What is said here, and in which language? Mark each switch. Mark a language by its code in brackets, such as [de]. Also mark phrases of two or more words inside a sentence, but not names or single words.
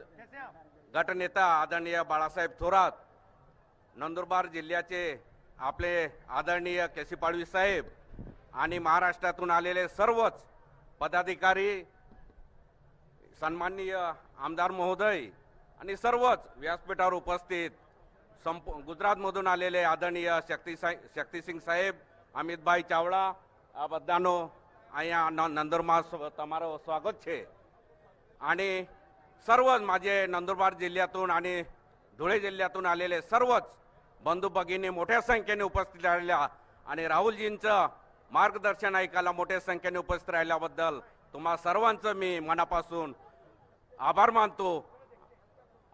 [mr] गटनेता आदरणीय बाळासाहेब थोरात, नंदुरबार जिल्ह्याचे आपले आदरणीय केसी पाडवी साहेब आणि महाराष्ट्रातून आलेले सर्वच पदाधिकारी, सन्माननीय आमदार महोदय आणि सर्वच व्यासपीठावर उपस्थित गुजरातमधून आलेले आदरणीय शक्तिसिंह साहेब, अमितभाई चावड़ा, [gu] આ બધાનો અહીંયા નંદુરબાર તમારો સ્વાગત છે। [mr] आणि सर्वच माझे नंदुरबार जिल्ह्यातून आणि धुळे जिल्ह्यातून आलेले सर्वच बंधू भगिनी मोठ्या संख्येने उपस्थित राहिल्या आणि राहुलजींचं मार्गदर्शन ऐकायला मोठ्या संख्येने उपस्थित राहिल्याबद्दल तुम्हा सर्वांचं मी मनापासून आभार मानतो।